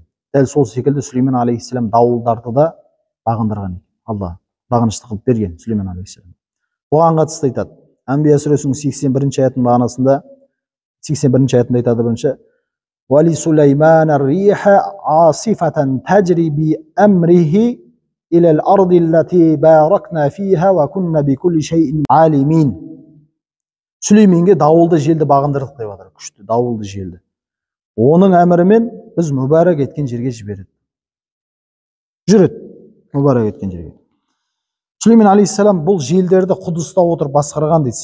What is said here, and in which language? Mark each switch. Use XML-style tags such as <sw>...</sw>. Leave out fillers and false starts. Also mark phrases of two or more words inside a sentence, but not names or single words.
<kk>Дәл сол секілді Сүлеймен алейхиссалам дауылдарды да бағындырған екен. Алла бағынышты қылып берген Сүлеймен алейхиссалам. Оған қатысты айтады. Әнбия сүресінің 81-ші аятының мағынасында 81-ші аятында айтады бірінші:</kk> <ar>"ولسليمان الريح عاصفة تجري بأمره إلى الأرض التي باركنا فيها وكنا بكل شيء عالمين."</ar> <kk>Сүлейменге дауылды желді бағындырдық деп жатыр, күшті дауылды желді. Оның әмірімен біз мүбәрак еткен жерге жібереді. Жүреді, мүбәрак еткен жерге. Сүлеймен алейхиссалам бұл желдерді Құдыста отырып басқарған дейді.</kk>